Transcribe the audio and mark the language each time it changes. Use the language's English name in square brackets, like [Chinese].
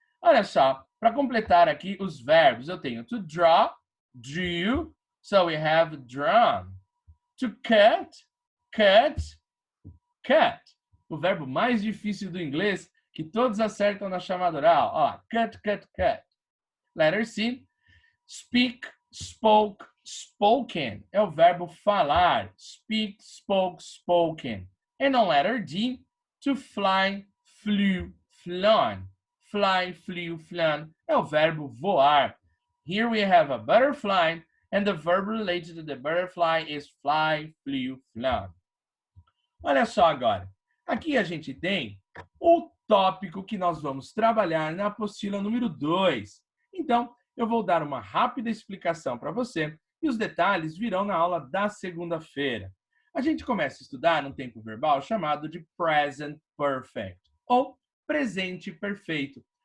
[Portuguese] Olha só, para completar aqui os verbos, eu tenho [English] to draw, drew, so we have drawn. To cut, cut, cut. [Portuguese] O verbo mais difícil do inglês, que todos acertam na chamada oral. [English] Ó, cut, cut, cut. Letter C, speak, spoke, spoken. [Portuguese] É o verbo falar. [English] Speak, spoke, spoken. And on letter D, to fly, flew, flown. Fly, flew, flown. [Portuguese] É o verbo voar. [English] Here we have a butterfly, and the verb related to the butterfly is fly, flew, flown. [Portuguese] Olha só agora. Aqui a gente tem o tópico que nós vamos trabalhar na apostila número 2. Então, eu vou dar uma rápida explicação para você e os detalhes virão na aula da segunda-feira. A gente começa a estudar um tempo verbal chamado de present perfect, ou presente perfeito.